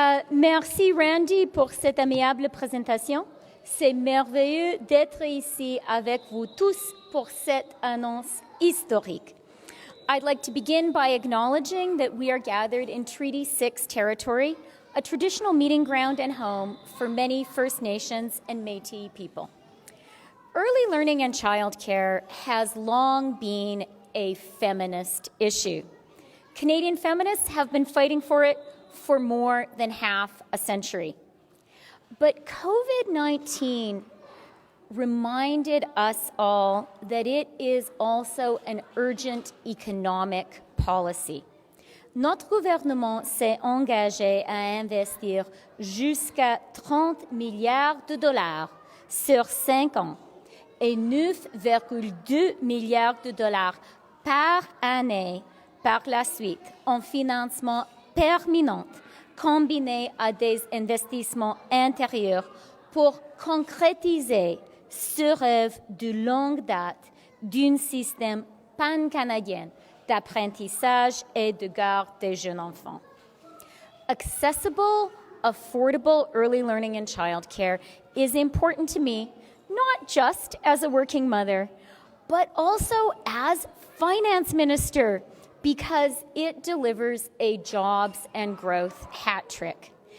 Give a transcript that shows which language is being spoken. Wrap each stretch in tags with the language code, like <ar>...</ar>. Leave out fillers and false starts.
<fr>Merci, Randy, pour cette aimable présentation. C'est merveilleux d'être ici avec vous tous pour cette annonce historique.</fr> <en>I'd like to begin by acknowledging that we are gathered in Treaty 6 territory, a traditional meeting ground and home for many First Nations and Métis people. Early learning and childcare has long been a feminist issue. Canadian feminists have been fighting for it for more than half a century. But COVID-19 reminded us all that it is also an urgent economic policy.</en> <fr>Notre gouvernement s'est engagé à investir jusqu'à 30 milliards de dollars sur 5 ans et 9,2 milliards de dollars par année par la suite en financement permanent combiné à des investissements intérieurs pour concrétiser ce rêve de longue date d'un système pan-canadien d'apprentissage et de garde des jeunes enfants.</fr> <en>Accessible, affordable early learning and childcare is important to me, not just as a working mother, but also as Finance Minister, because it delivers a jobs and growth hat trick.</en>